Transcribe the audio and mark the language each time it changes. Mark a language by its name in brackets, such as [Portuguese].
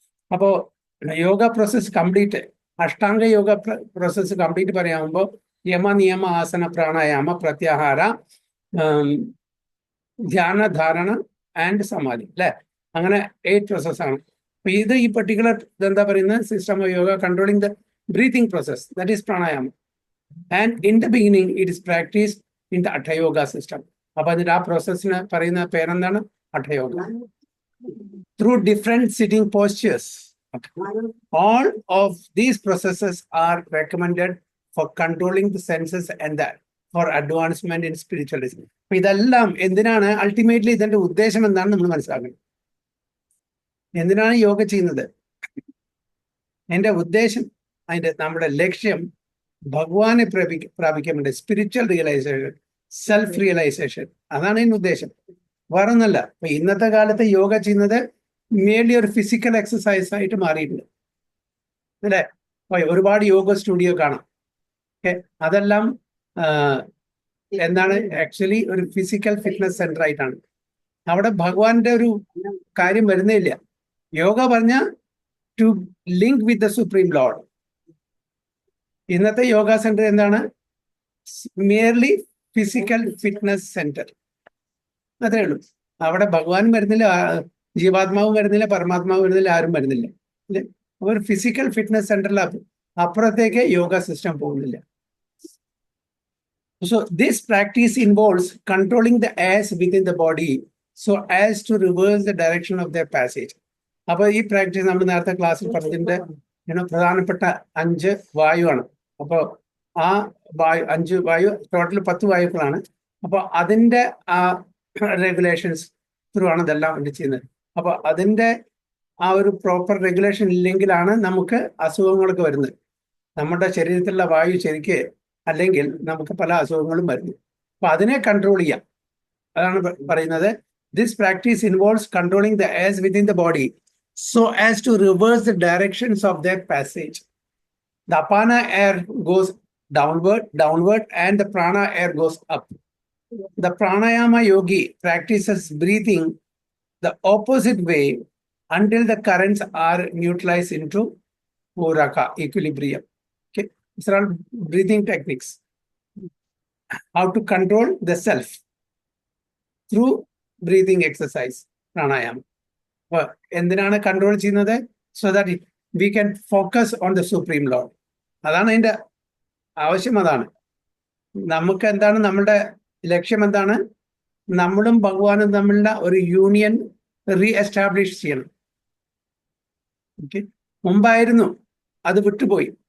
[Malayalam] അപ്പോൾ yoga process complete, Ashtanga yoga process complete പറയാകുമ്പോൾ Yama, നിയമ, ആസന, പ്രാണായാമ, പ്രത്യാഹാര, ധ്യാന, ധാരണ ആൻഡ് സമാധി, അല്ലെ? അങ്ങനെ 8 പ്രോസസ്സാണ്. അപ്പൊ ഇത് ഈ പെർട്ടിക്കുലർ ഇതെന്താ പറയുന്നത്? [English] System of yoga controlling the breathing process, that is pranayama. And in the beginning it is practice in the Hatha yoga system. [Malayalam] അപ്പൊ അതിന്റെ ആ പ്രോസസ്സിന് പറയുന്ന പേരെന്താണ്? അഠയോഗ. [English] Through different sitting postures, all of these processes are recommended for controlling the senses and that for advancement in spiritualism. [Malayalam] അപ്പൊ ഇതെല്ലാം എന്തിനാണ്? Ultimately ഇതിന്റെ ഉദ്ദേശം എന്താണ് നമ്മൾ മനസ്സിലാക്കണം. എന്തിനാണ് യോഗ ചെയ്യുന്നത്? എന്റെ ഉദ്ദേശം, നമ്മുടെ ലക്ഷ്യം ഭഗവാനെ പ്രാപിക്കാൻ വേണ്ടി, സ്പിരിച്വൽ റിയലൈസേഷൻ, സെൽഫ് റിയലൈസേഷൻ, അതാണ് ഇതിന്റെ ഉദ്ദേശം, വേറൊന്നല്ല. അപ്പൊ ഇന്നത്തെ കാലത്ത് യോഗ ചെയ്യുന്നത് മേലി ഒരു ഫിസിക്കൽ എക്സസൈസ് ആയിട്ട് മാറിയിട്ടുണ്ട്, അല്ലേ? ഒരുപാട് യോഗ സ്റ്റുഡിയോ കാണാം. അതെല്ലാം എന്താണ്? ആക്ച്വലി ഒരു ഫിസിക്കൽ ഫിറ്റ്നസ് സെന്റർ ആയിട്ടാണ്. അവിടെ ഭഗവാന്റെ ഒരു കാര്യം വരുന്നേ ഇല്ല. [English] yoga [Malayalam] പറഞ്ഞ [English] To link with the supreme lord. [Malayalam] ഇന്നത്തെ യോഗ സെന്റർ എന്താണ്? [English] merely physical fitness centre, [Malayalam] അതേ ഉള്ളൂ. അവിടെ ഭഗവാനും വരുന്നില്ല, ജീവാത്മാവും വരുന്നില്ല, പരമാത്മാവും വരുന്നില്ല, ആരും വരുന്നില്ല. ഒരു ഫിസിക്കൽ ഫിറ്റ്നസ് സെന്ററിൽ അപ്പുറത്തേക്ക് യോഗ സിസ്റ്റം പോകുന്നില്ല. [English] So this practice involves controlling the airs within the body so as to reverse the direction of their passage. [Malayalam] അപ്പോൾ ഈ പ്രാക്ടീസ് നമ്മൾ നേരത്തെ ക്ലാസ്സിൽ പറഞ്ഞതിന്റെ പ്രധാനപ്പെട്ട 5 വായുവാണ്. അപ്പോൾ ആ 5 വായു, ടോട്ടൽ 10 വായുക്കളാണ്. അപ്പോൾ അതിന്റെ ആ റെഗുലേഷൻസ് ത്രൂ ആണ് ഇതെല്ലാം വേണ്ടി ചെയ്യുന്നത്. അപ്പോൾ അതിന്റെ ആ ഒരു പ്രോപ്പർ റെഗുലേഷൻ ഇല്ലെങ്കിലാണ് നമുക്ക് അസുഖങ്ങളൊക്കെ വരുന്നത്. നമ്മുടെ ശരീരത്തിലുള്ള വായു ശരിക്ക് അല്ലെങ്കിൽ നമുക്ക് പല അസുഖങ്ങളും വരുന്നു. അപ്പൊ അതിനെ കൺട്രോൾ ചെയ്യാം, അതാണ് പറയുന്നത്. [English] This practice involves controlling the airs within the body so as to reverse the directions of their passage. The apana air goes downward and the prana air goes up. The pranayama yogi practices breathing the opposite way until the currents are neutralized into puraka, equilibrium. Okay, these are all breathing techniques. How to control the self through breathing exercise, pranayama. [Malayalam] എന്തിനാണ് control ചെയ്യുന്നത്? [English] So that we can focus on the supreme lord. [Malayalam] അതാണ് അതിന്റെ ആവശ്യം. അതാണ് നമുക്ക് എന്താണ്, നമ്മളുടെ ലക്ഷ്യം എന്താണ്? നമ്മളും ഭഗവാനും തമ്മിലുള്ള ഒരു യൂണിയൻ റീ എസ്റ്റാബ്ലിഷ് ചെയ്യണം. ഓക്കെ, മുമ്പായിരുന്നു അത് വിട്ടുപോയി.